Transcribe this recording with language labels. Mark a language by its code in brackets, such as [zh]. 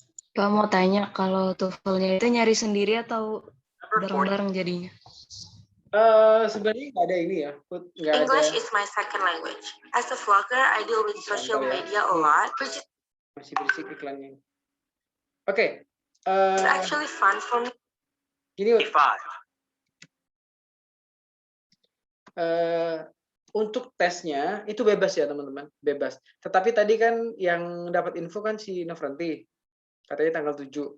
[id] Pak mau tanya kalau TOEFL-nya itu nyari sendiri atau bareng-bareng jadinya? Sebenarnya nggak ada ini ya, nggak ada. [en] English is my second language. As a vlogger, I deal with social media a lot, which is [id] Masih berisik iklannya. Oke. [en] actually fun for me. [id] Gini, untuk tesnya itu bebas ya teman-teman, bebas. Tetapi tadi kan yang dapat info kan si Nofranti, katanya tanggal 7.